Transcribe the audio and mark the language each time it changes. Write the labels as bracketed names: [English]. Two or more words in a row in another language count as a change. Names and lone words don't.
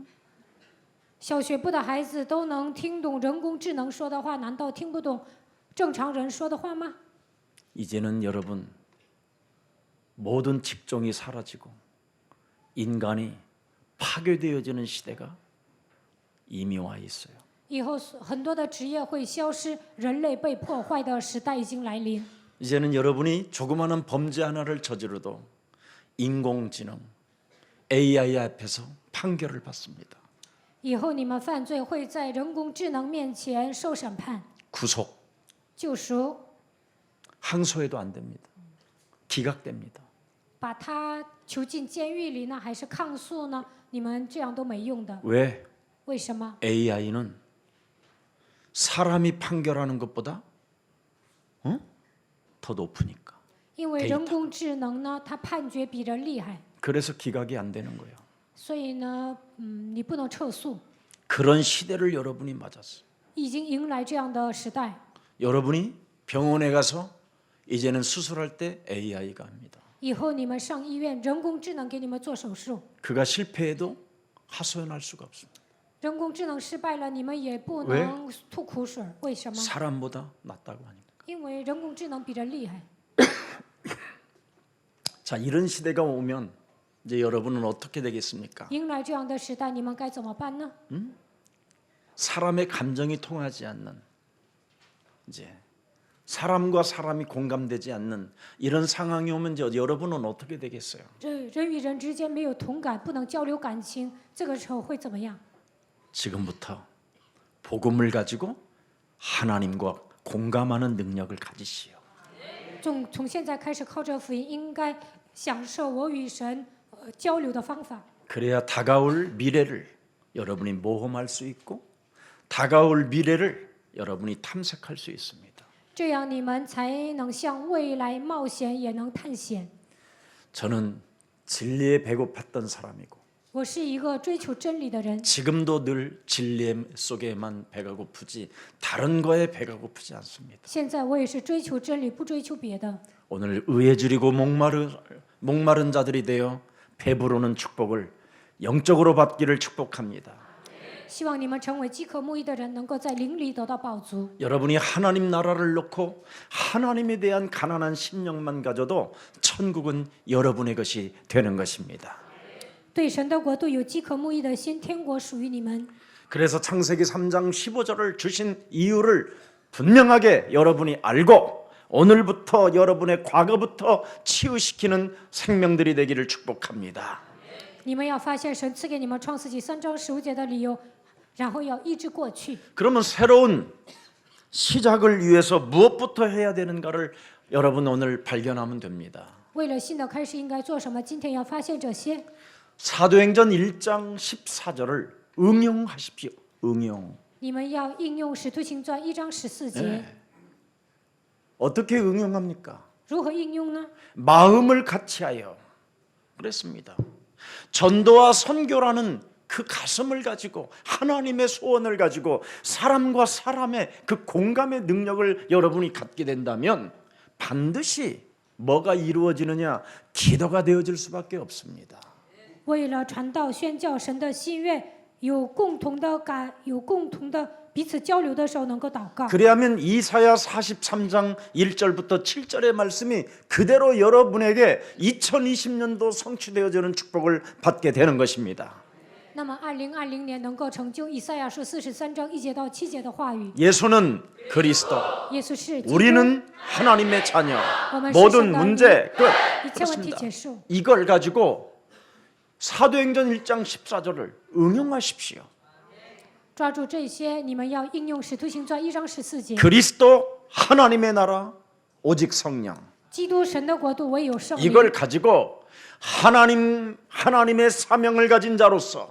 [Chinese] 小学部的孩子都能听懂人工智能说的话，难道听不懂正常人说的话吗？ [Korean] 이제는 여러분 모든 직종이 사라지고 인간이 파괴되어지는 시대가 이미 와 있어요. [Chinese] 以后很多的职业会消失，人类被破坏的时代已经来临。 [Korean] 이제는 여러분이 조그마한 범죄 하나를 저지르도 인공지능 AI 앞에서 판결을 받습니다. [Chinese] 以后你们犯罪会在人工智能面前受审判、 [Korean] 구속 [Chinese] 救赎， [Korean] 항소해도 안 됩니다. 기각됩니다. [Chinese] 把他囚进监狱里呢，还是抗诉呢？你们这样都没用的。 [Korean] 왜? [Chinese] 为什么？ [Korean] AI는 사람이 판결하는 것보다 더 높으니까. [Chinese] 因为人工智能呢，它判决比人厉害， [Korean] 그래서 기각이 안 되는 거예요. [Chinese] 所以呢，你不能撤诉。 [Korean] 그런 시대를 여러분이 맞았어요. [Chinese] 已经迎来这样的时代。 [Korean] 여러분이 병원에 가서 이제는 수술할 때 AI가 합니다. [Chinese] 以后你们上医院，人工智能给你们做手术， [Korean] 그가 실패해도 하소연할 수가 없습니다. [Chinese] 人工智能失败了，你们也不能吐苦水。为什么？ [Korean] 사람보다 낫다고 하니까. [Chinese] 因为人工智能比人厉害。 [Korean] 자, 이런 시대가 오면 이제 여러분은 어떻게 되겠습니까? [Chinese] 迎来这样的时代，你们该怎么办呢？ [Korean] 사람의 감정이 통하지 않는 이제 사람과 사람이 공감되지 않는 이런 상황이 오면 이제 여러분은 어떻게 되겠어요? [Chinese] 人与人之间没有同感，不能交流感情，这个时候会怎么样？ [Korean] 지금부터 복음을 가지고 하나님과 공감하는 능력을 가지시오. [Chinese] 从现在开始，靠着福音，应该享受我与神交流的方法。 [Korean] 그래야 다가올 미래를 여러분이 모험할 수 있고 다가올 미래를 여러분이 탐색할 수 있습니다. [Chinese] 这样你们才能向未来冒险，也能探险。 [Korean] 저는 진리에 배고팠던 사람이고 [Chinese] 我是一个追求真理的人， [Korean] 지금도 늘 진리 속에만 배가 고프지 다른 거에 배가 고프지 않습니다. [Chinese] 现在我也是追求真理，不追求别的。 [Korean] 오늘 의에 줄이고 목마른 자들이 되어 배부르는 축복을 영적으로 받기를 축복합니다. [Chinese] 希望你们成为饥渴慕义的人，能够在灵里得到饱足。 [Korean] 여러분이 하나님 나라를 놓고 하나님에 대한 가난한 심령만 가져도 천국은 여러분의 것이 되는 것입니다. [Chinese] 对神的国度有饥渴慕义的心，天国属于你们。 [Korean] 그래서 창세기 3장 15절을 주신 이유를 분명하게 여러분이 알고 오늘부터 여러분의 과거부터 치유시키는 생명들이 되기를 축복합니다. [Chinese] 你们要发现神赐给你们创世纪3章15节的理由，然后要医治过去。 [Korean] 그러면 새로운 시작을 위해서 무엇부터 해야 되는가를 여러분 오늘 발견하면 됩니다. [Chinese] 为了新的开始应该做什么？今天要发现这些。 [Korean] 사도행전 1장 14절을 응용하십시오. 응용. [Chinese] 你们要应用使徒行传1章14节。 [Korean] 어떻게 응용합니까? [Chinese] 如何应用呢？ [Korean] 마음을 같이하여 그랬습니다. 전도와 선교라는 그 가슴을 가지고 하나님의 소원을 가지고 사람과 사람의 그 공감의 능력을 여러분이 갖게 된다면 반드시 뭐가 이루어지느냐? 기도가 되어질 수밖에 없습니다. [Chinese] 为了传道宣教神的心愿，有共同的彼此交流的时候，能够祷告。 [Korean] 그래야면 이사야 43장 1절부터 7절의 말씀이 그대로 여러분에게 2020년도 성취되어지는 축복을 받게 되는 것입니다. [Chinese] 那么2020年能够成就以赛亚书43章1节到7节的话语。 [Korean] 예수는 그리스도, [Chinese] 耶稣是基督， [Korean] 우리는 하나님의 자녀. [Chinese] 我们是 [Korean] 모든 [Chinese] 神的儿女 [Korean] 문제 끝. [Chinese] 一切问题 [Korean] 그렇습니다. [Chinese] 结束。 [Korean] 이걸 가지고 사도행전 1장 14절을 응용하십시오. [Chinese] 抓住这些，你们要应用使徒行传1章14节。 [Korean] 그리스도 하나님의 나라 오직 성령. [Chinese] 基督神的国度唯有圣灵。 [Korean] 이걸 가지고 하나님의 사명을 가진 자로서